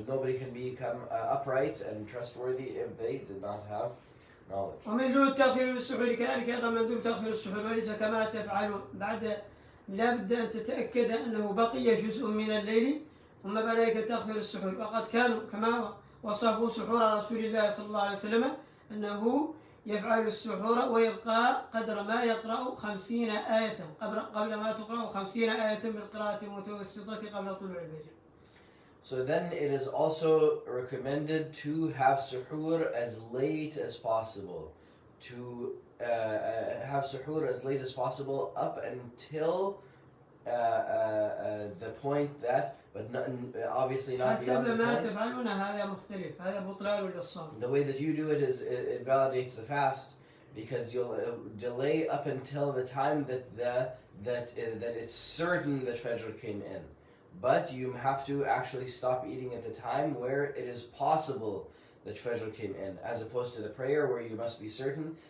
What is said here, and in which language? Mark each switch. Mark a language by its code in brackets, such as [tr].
[en] Nobody can become upright and trustworthy if they did not have knowledge. [ar] ومثل التأخير بالسحور كذلك أيضا مندوب تأخير السحور وليس كما تفعلون. بعد لا بد أن تتأكد أنه بقي جزء من الليل ثم بعد ذلك تأخير السحور. وقد كانوا كما وصفوا سحور رسول الله صلى الله عليه وسلم أنه يفعل السحور ويبقى قدر ما يقرأ 50 آية قبل ما تقرأ 50 آية بالقراءة المتوسطة قبل طلوع الفجر. [en] So then it is also recommended to have suhoor as late as possible. To have suhoor as late as possible up until the point that but not, obviously not [ar] حسب [en] beyond the [ar] ما [en] point. [ar] تفعلون هذا مختلف، هذا بطلان للصوم. [en] The way that you do it is it validates the fast, because you'll delay up until the time that it's certain that Fajr came in. But you have to actually stop eating at the time where it is possible that Fajr came in, as opposed to the prayer where you must be certain.